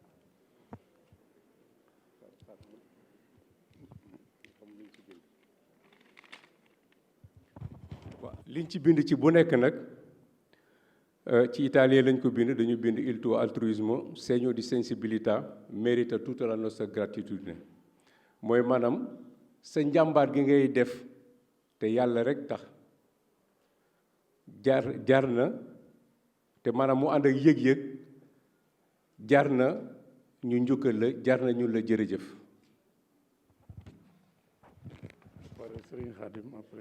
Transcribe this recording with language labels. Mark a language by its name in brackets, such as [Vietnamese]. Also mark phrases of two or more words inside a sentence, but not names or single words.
[Wolof] waaw liñ ci bind ci bu nekk nag ci italien lañ ko bind dañu bind [Italian] il tuo altruismo segno di sensibilità merita tutta la nostra gratitudine [Wolof] mooy maanaam sa njàmbaar gi ngay def te yàlla rek tax jar na te maanaam mu ànd ak yëg-yëg jar na ñu njukkal la jar na ñu la jërëjëf. pare sëriñ Xaadim après